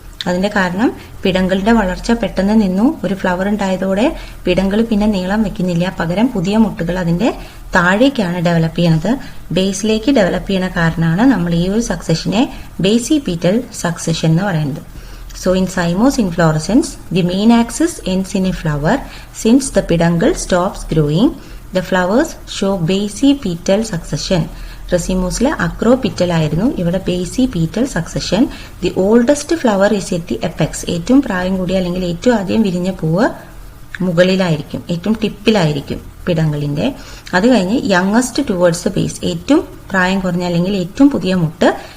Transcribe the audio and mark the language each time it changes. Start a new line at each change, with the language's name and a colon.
Malayalam: അതിന്റെ കാരണം പിടങ്കളുടെ വളർച്ച പെട്ടെന്ന് നിന്നു. ഒരു ഫ്ലവർ ഉണ്ടായതോടെ പിടങ്കൾ പിന്നെ നീളം വെക്കുന്നില്ല, പകരം പുതിയ മുട്ടുകൾ അതിന്റെ താഴേക്കാണ് ഡെവലപ്പ് ചെയ്യുന്നത്. ബേസിലേക്ക് ഡെവലപ്പ് ചെയ്യുന്ന കാരണമാണ് നമ്മൾ ഈ ഒരു സക്സഷനെ ബേസിപീറ്റൽ സക്സഷൻ എന്ന് പറയുന്നത്.
English: So in cymose inflorescence, the main axis ends in a flower. Since the peduncle stops growing, the flowers show basipetal succession.
Malayalam: റെസിമോസിലെ അക്രോപിറ്റൽ ആയിരുന്നു, ഇവിടെ ബേസിപീറ്റൽ succession.
English: The oldest flower is at the apex.
Malayalam: ഏറ്റവും പ്രായം കൂടിയ അല്ലെങ്കിൽ ഏറ്റവും ആദ്യം വിരിഞ്ഞ പൂവ് മുകളിലായിരിക്കും, ഏറ്റവും ടിപ്പിലായിരിക്കും പിടങ്കളിന്റെ. അത് കഴിഞ്ഞ്
English: Youngest towards the base.
Malayalam: ഏറ്റവും പ്രായം കുറഞ്ഞ അല്ലെങ്കിൽ ഏറ്റവും പുതിയ മുട്ട്